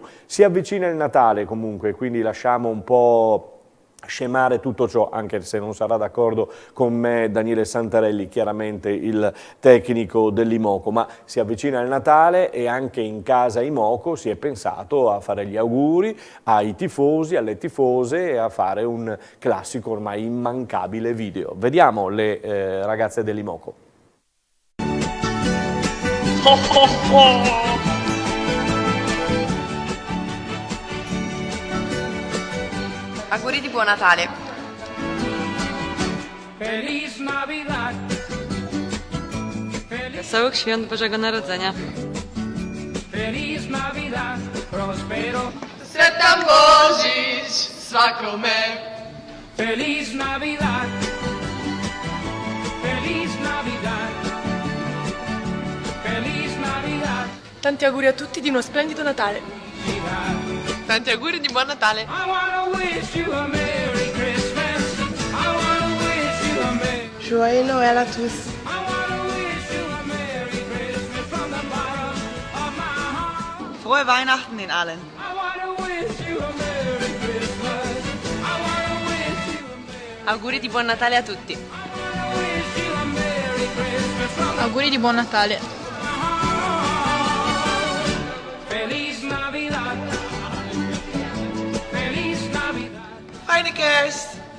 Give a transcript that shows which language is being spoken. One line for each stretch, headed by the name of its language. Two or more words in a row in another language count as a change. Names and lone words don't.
Italian: Si avvicina il Natale comunque, quindi lasciamo un po' scemare tutto ciò, anche se non sarà d'accordo con me Daniele Santarelli, chiaramente il tecnico dell'Imoco, ma si avvicina il Natale e anche in casa Imoco si è pensato a fare gli auguri ai tifosi, alle tifose e a fare un classico ormai immancabile video. Vediamo le ragazze dell'Imoco. Auguri di buon Natale.
Spanish: Feliz Navidad.
Polish: Wesołych świąt Bożego Narodzenia.
Spanish: Feliz Navidad. Prospero.
Croatian: Sretan Božić svakome.
Spanish: Feliz Navidad. Feliz Navidad. Feliz Navidad.
Italian: Tanti auguri a tutti di uno splendido Natale. Tanti auguri di buon Natale.
English: I wanna wish you a Merry Christmas. I wanna wish you a Merry.
French: Joyeux Noël à tous.
English: I wanna wish you a Merry Christmas from the bottom of my heart.
German: Frohe Weihnachten in allen.
English: I wanna wish you a Merry Christmas. I wanna wish you a Merry.
Italian: Auguri di buon Natale a tutti.
English: I wanna wish you a Merry Christmas from the
Italian: Auguri di buon Natale.
Spanish: Feliz Navidad. Feliz Navidad.
Dutch: Fijne kerst.